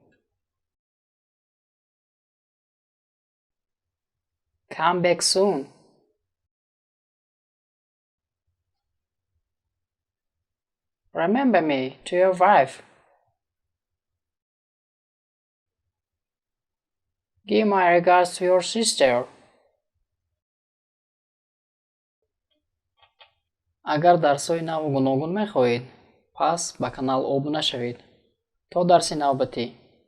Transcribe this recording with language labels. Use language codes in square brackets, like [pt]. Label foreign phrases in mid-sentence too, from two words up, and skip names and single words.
[en] Come back soon. Remember me to your wife. Give my regards to your sister. [tg] Агар дарсҳои наву гуногун мехоҳед, пас ба канал обуна шавед. То дарси навбатӣ.